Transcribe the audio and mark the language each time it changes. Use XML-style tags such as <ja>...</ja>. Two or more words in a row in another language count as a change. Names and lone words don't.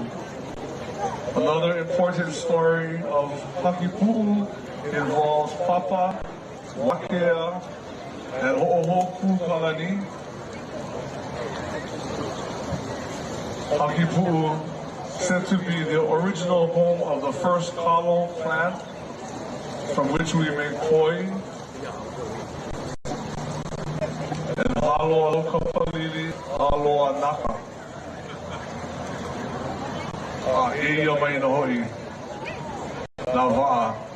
<en>Another important story of Hakipu'u involves Papa, Wakea, and Hōkūleʻa. Hakipu'u said to be the original home of the first kalo plant from which we make koi.</en> <haw>And haloa lokapalili, haloa naka. E ia mai na hoi. Nā wa'a.</haw>